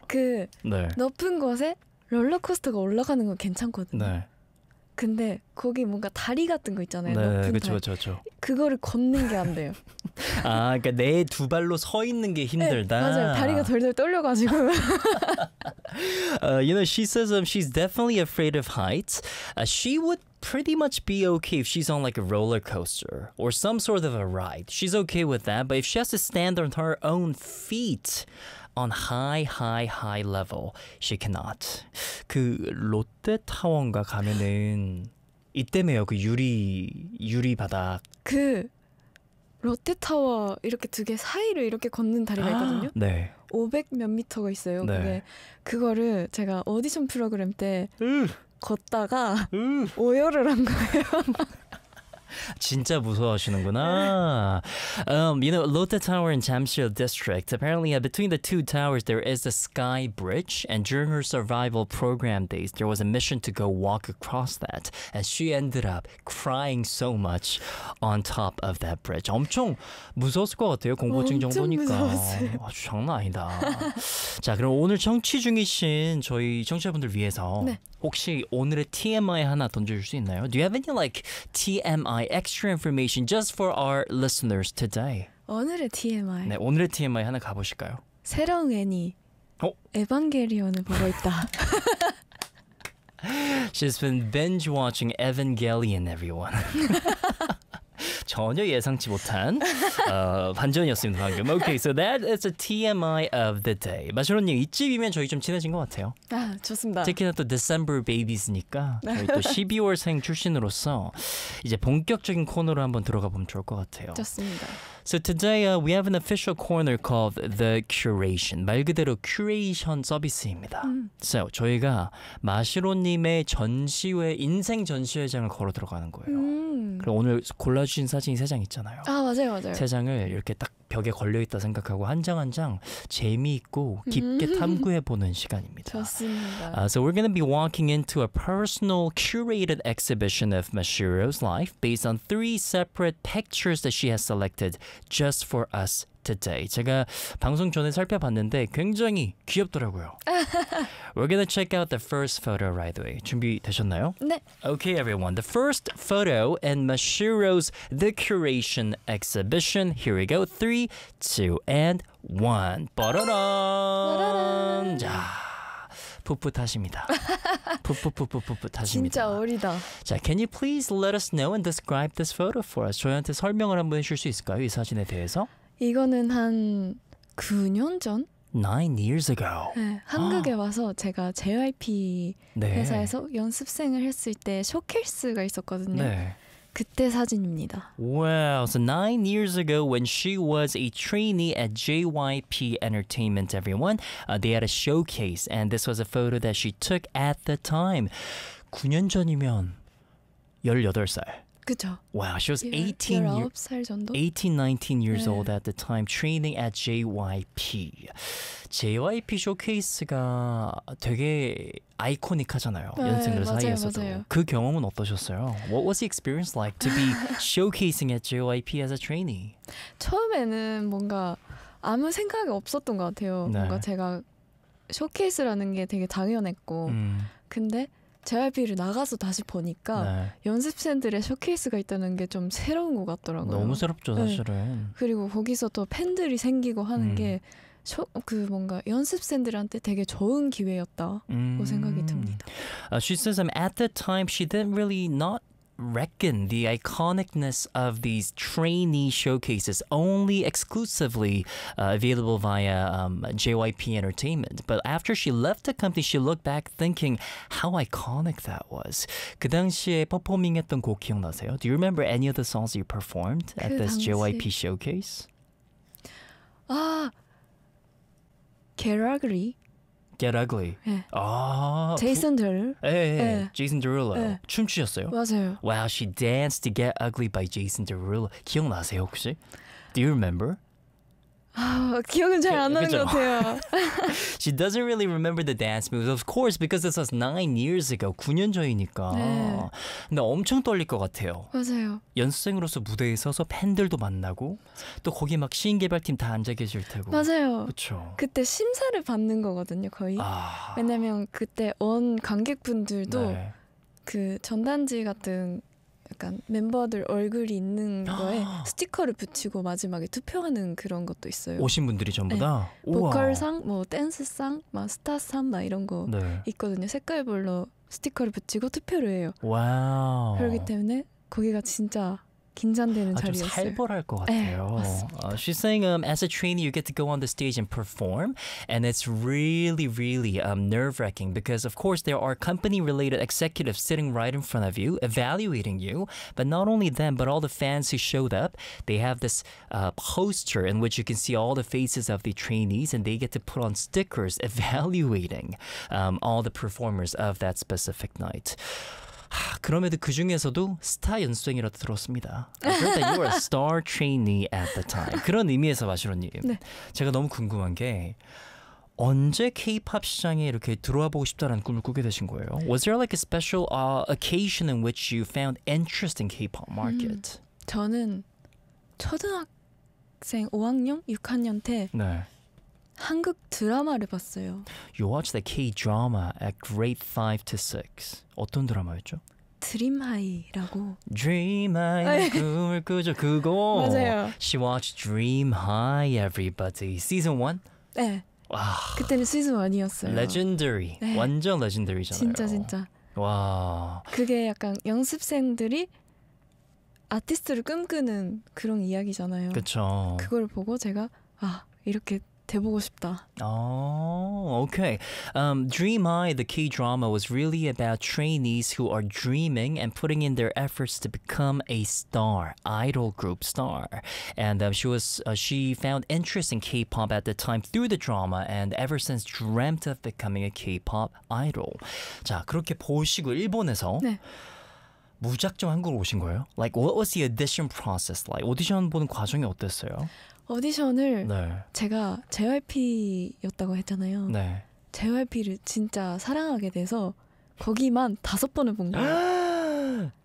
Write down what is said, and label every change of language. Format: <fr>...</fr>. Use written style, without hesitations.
<ko>그 네. 높은 곳에 롤러코스터가 올라가는 건 괜찮거든요. 네. 근데 거기 뭔가 다리 같은 거 있잖아요. 네, 그렇죠. 그거를 걷는 게 안 돼요. 아, 그러니까 내 두 발로 서 있는 게 힘들다. 네, 맞아요. 다리가 덜덜 떨려가지고.</ko> <en>you know, she says she's definitely afraid of heights. She would pretty much be okay if she's on like a roller coaster or some sort of a ride. She's okay with that. But if she has to stand on her own feet on high level, she cannot.</en> <ko>그 롯데타워인가 가면은 이때매요. 그 유리 바닥. 그 롯데타워 이렇게 두 개 사이를 이렇게 걷는 다리가 있거든요. 네. 500몇 미터가 있어요. 네. 근데 그거를 제가 오디션 프로그램 때 걷다가 오열을 한 거예요. 진짜 무서워하시는구나.</ko> <en>you know, Lotte Tower in Jamshil District. Apparently, between the two towers, there is a sky bridge. And during her survival program days, there was a mission to go walk across that. And she ended up crying so much on top of that bridge.</en> <ko>엄청 무서웠을 것 같아요. 공포증 정도니까. 아주 장난 아니다. 자, 그럼 오늘 청취 중이신 저희 청취자분들 위해서 네. 혹시 오늘의 TMI 하나 던져줄 수 있나요?</ko> <en>Do you have any like TMI? Extra information just for our listeners today.</en> <ko>오늘의 TMI. 네, 오늘의 TMI 하나 가보실까요? 새로운 애니. 어? 에반게리온을 보고 있다.</ko> <en>She's been binge watching Evangelion, everyone.</en> <ko>전혀 예상치 못한 반전이었습니다, 방금.</ko> <en>Okay, so that is the TMI of the day.</en> <ko>마시로님, 이쯤이면 저희 좀 친해진 것 같아요. 아, 좋습니다. 특히나 또 December Babies니까 저희 또 12월생 출신으로서 이제 본격적인 코너로 한번 들어가 보면 좋을 것 같아요. 좋습니다.</ko> <en>So today we have an official corner called The Curation.</en> <ko>말 그대로 큐레이션 서비스입니다. So 저희가 마시로님의 전시회, 인생 전시회장을 걸어 들어가는 거예요. 그리고 오늘 골라주신 사진이 세 장 있잖아요. 아, 맞아요, 맞아요. 세 장을 이렇게 딱 벽에 걸려있다 생각하고 한 장 한 장 재미있고 깊게 탐구해보는 시간입니다. 좋습니다.</ko> <en>So we're going to be walking into a personal curated exhibition of Mashiro's life based on three separate pictures that she has selected just for us today.</en> <ko>제가 방송 전에 살펴봤는데 굉장히 귀엽더라고요.</ko> <en>We're going to check out the first photo right away.</en> <ko>준비되셨나요? 네.</ko> <en>Okay, everyone. The first photo in Mashiro's The Curation Exhibition. Here we go. 3, 2, and 1. 빠라란!</en> <ko>자, 풋풋하십니다. 풋풋풋풋풋풋하십니다. 진짜 어리다.</ko> <en>자, can you please let us know and describe this photo for us?</en> <ko>저희한테 설명을 한번 해줄 수 있을까요? 이 사진에 대해서? 이거는 한 9년 전?</ko> <en>9 years ago.</en> <ko>네, 한국에 와서 제가 JYP 네. 회사에서 연습생을 했을 때 쇼케이스가 있었거든요. 네. 그때 사진입니다.</ko> <en>Wow, so 9 years ago when she was a trainee at JYP Entertainment, everyone, they had a showcase and this was a photo that she took at the time.</en> <ko>9년 전이면 18살. 그쵸?</ko> <en>Wow, she was 18, 19 years</en> <ko>네.</ko> <en>old at the time, training at JYP.</en> <ko>JYP 쇼케이스가 되게 아이코닉하잖아요. 네, 연생들 사이에서도. 맞아요. 그 경험은 어떠셨어요?</ko> <en>What was the experience like to be showcasing at JYP as a trainee?</en> <ko>처음에는 뭔가 아무 생각이 없었던 것 같아요. 네. 뭔가 제가 쇼케이스라는 게 되게 당연했고, 근데 JYP를 나가서 다시 보니까 네. 연습생들의 쇼케이스가 있다는 게 좀 새로운 것 같더라고요. 너무 새롭죠, 사실은. 네. 그리고 거기서 또 팬들이 생기고 하는 게 그 뭔가 연습생들한테 되게 좋은 기회였다고 생각이 듭니다.</ko> <en>She says, at the time, she didn't really not reckon the iconicness of these trainee showcases only exclusively available via JYP Entertainment. But after she left the company, she looked back thinking how iconic that was.</en> <ko>그 당시에 퍼포밍했던 곡 기억나세요?</ko> <en>Do you remember any of the songs you performed at this JYP showcase?</en> <ko>아, Get Ugly. Get Ugly. 네. 아, Jason Derulo. 예, 예. 제이슨 데룰로. 춤추셨어요? 맞아요.</ko> <en>Wow, she danced to Get Ugly by Jason Derulo.</en> <ko>기억나세요, 혹시?</ko> <en>Do you remember?</en> <ko>아, 기억은 잘 안 나는 것 같아요.</ko> <en>She doesn't really remember the dance moves, of course, because this was 9 years ago.</en> <ko>9년 전이니까. 네. 근데 엄청 떨릴 것 같아요. 맞아요. 연습생으로서 무대에 서서 팬들도 만나고 또 거기 막 시인 개발팀 다 앉아 계실 테고. 맞아요. 그쵸? 그때 심사를 받는 거거든요, 거의. 아... 왜냐면 그때 온 관객분들도 네. 그 전단지 같은 약간 멤버들 얼굴이 있는 거에 스티커를 붙이고 마지막에 투표하는 그런 것도 있어요. 오신 분들이 전부 다? 네. 보컬상, 뭐 댄스상, 막 스타상 막 이런 거 네. 있거든요. 색깔별로 스티커를 붙이고 투표를 해요. 와우. 그렇기 때문에 거기가 진짜 긴장되는 아주 자리였어요. 아주 살벌할 것 같아요. 네, 맞습니다.</ko> <en>She's saying as a trainee you get to go on the stage and perform and it's really really nerve-wracking because of course there are company related executives sitting right in front of you evaluating you, but not only them but all the fans who showed up. They have this poster in which you can see all the faces of the trainees and they get to put on stickers evaluating all the performers of that specific night.</en> <ko>하, 그럼에도 그 중에서도 스타 연수생이라도 들었습니다.</ko> <en>I heard that you were a star trainee at the time.</en> <ko>그런 의미에서 마시로님, 네. 제가 너무 궁금한 게 언제 K-pop 시장에 이렇게 들어와 보고 싶다라는 꿈을 꾸게 되신 거예요?</ko> <en>Was there like a special occasion in which you found interest in K-pop market?</en> <ko>저는 초등학생 5학년, 6학년 때 네. 한국 드라마를 봤어요.</ko> <en>You watched the K-drama at grade 5 to 6.</en> <ko>어떤 드라마였죠? 드림하이라고. Dream High 꿈을 꾸죠. 그거. 맞아요.</ko> <en>She watched Dream High, everybody. Season 1?</en> <ko>네. 와. 그때는 시즌 1이었어요.</ko> <en>Legendary.</en> <ko>네. 완전 legendary잖아요. 진짜 진짜. 와. 그게 약간 연습생들이 아티스트를 꿈꾸는 그런 이야기잖아요. 그렇죠. 그걸 보고 제가 아 이렇게 돼보고 싶다.</ko> <en>Oh, okay. Dream High, the K-drama, was really about trainees who are dreaming and putting in their efforts to become a star, idol group star. And she found interest in K-pop at the time through the drama and ever since dreamt of becoming a K-pop idol.</en> <ko>자, 그렇게 보시고 일본에서 네. 무작정 한국으로 오신 거예요?</ko> <en>Like, what was the audition process like?</en> <ko>오디션 보는 과정이 어땠어요? 오디션을 네. 제가 JYP였다고 했잖아요. 네. JYP를 진짜 사랑하게 돼서 거기만 다섯 번을 본 거예요.</ko>